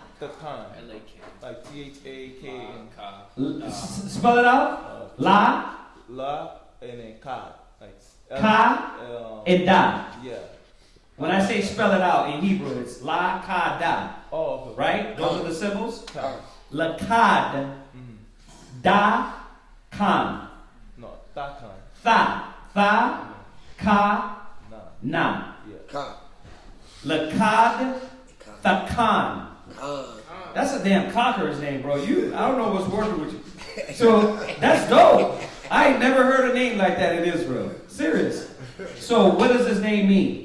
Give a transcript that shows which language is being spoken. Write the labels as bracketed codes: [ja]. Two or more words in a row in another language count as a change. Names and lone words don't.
[en] The Khan. Like Thak and Spell it out. La, La and then Ka. Like Ka, and Da. Yeah. When I say spell it out in Hebrew, it's La, Ka, Da. Oh, okay. Right? Those are the symbols. Ka. Lakad, Da, Khan. No, Thak Khan. Tha, Ka, Nah. Na. Yeah. Lakad, Thakan. That's a damn conqueror's name, bro. I don't know what's working with you. So that's dope. I ain't never heard a name like that in Israel. Serious. So what does his name mean?